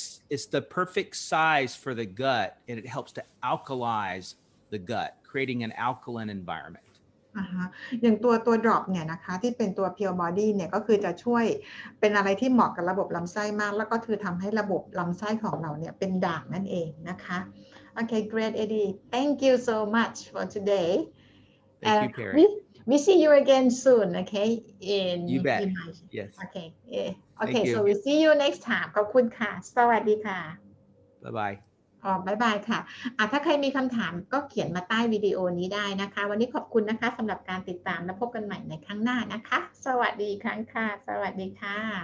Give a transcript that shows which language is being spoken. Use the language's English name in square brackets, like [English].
[English] It's the perfect size for the gut, and it helps to alkalize the gut, creating an alkaline environment. [Thai] อย่างตัวดรอปเนี่ยนะคะที่เป็นตัว pure body เนี่ยก็คือจะช่วยเป็นอะไรที่เหมาะกับระบบลำไส้มากแล้วก็คือทำให้ระบบลำไส้ของเราเนี่ยเป็นด่างนั่นเองนะคะ [English] Okay, great, Eddie. Thank you so much for today. Thank you, Perry. We see you again soon, okay? You bet. Yes. Okay. Okay, so we see you next time. [Thai] ขอบคุณค่ะสวัสดีค่ะ [English] Bye bye. [Thai] บ๊ายบายค่ะถ้าใครมีคำถามก็เขียนมาใต้วิดีโอนี้ได้นะคะวันนี้ขอบคุณนะคะสำหรับการติดตามและพบกันใหม่ในครั้งหน้านะคะสวัสดีครั้งค่ะสวัสดีค่ะ